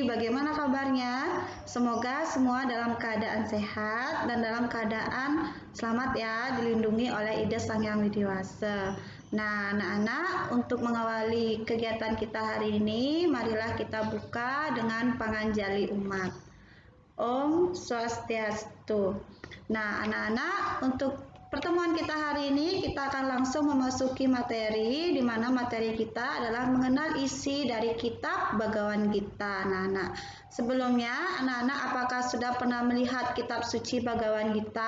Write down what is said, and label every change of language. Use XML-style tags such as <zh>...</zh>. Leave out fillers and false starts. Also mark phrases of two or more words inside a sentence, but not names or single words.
<id>Bagaimana kabarnya? Semoga semua dalam keadaan sehat dan dalam keadaan selamat ya, dilindungi oleh ide Sang Yang Widi Wasa. Nah, anak-anak, untuk mengawali kegiatan kita hari ini, marilah kita buka dengan panganjali umat.</id> <ban>Om Swastiastu.</ban> <id>Nah, anak-anak, untuk pertemuan kita hari ini kita akan langsung memasuki materi, di mana materi kita adalah mengenal isi dari kitab Bhagavad Gita. Anak-anak, sebelumnya anak-anak apakah sudah pernah melihat kitab suci Bhagavad Gita?</id>